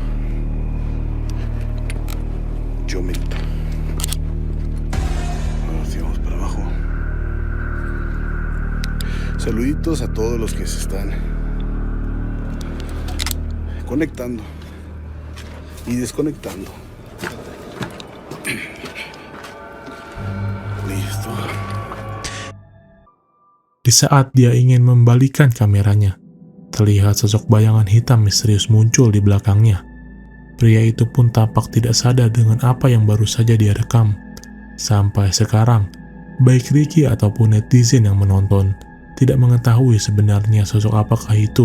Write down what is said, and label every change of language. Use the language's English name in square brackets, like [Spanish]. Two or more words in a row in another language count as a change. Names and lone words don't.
[Spanish] Yo meto. y vamos para abajo. Saluditos a todos los que se están conectando y desconectando. Listo. [Indonesian] Di saat dia ingin membalikan kameranya, terlihat sosok bayangan hitam misterius muncul di belakangnya. Pria itu pun tampak tidak sadar dengan apa yang baru saja dia rekam. Sampai sekarang, baik Ricky ataupun netizen yang menonton tidak mengetahui sebenarnya sosok apakah itu.